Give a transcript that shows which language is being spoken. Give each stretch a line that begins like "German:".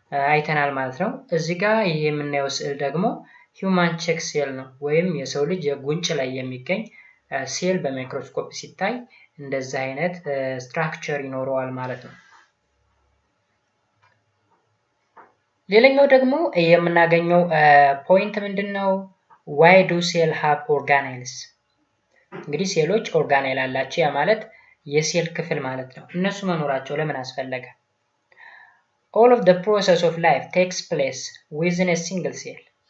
Amharic: አይተናል ማለት ነው። እዚህ ጋር ይሄ የምናየው ስዕል ደግሞ ሂውማን ቼክ ሴል ነው ወይም የሰው ልጅ የጉንጭ ላይ የሚገኝ ሴል በማይክሮስኮፕ ሲታይ እንደዛ አይነት ስትራክቸር ይኖረዋል ማለት ነው። ሌላኛው ደግሞ የምናገኘው ፖይንት ምንድነው?
English: why do cell have organelles?
Amharic: እንግዲህ ሴሎች ኦርጋኔል አላቸው። ያ ማለት የሴል ክፍል ማለት ነው። እነሱ መኖራቸው ለምን አስፈለገ?
English: all of the process of life takes place within a single cell.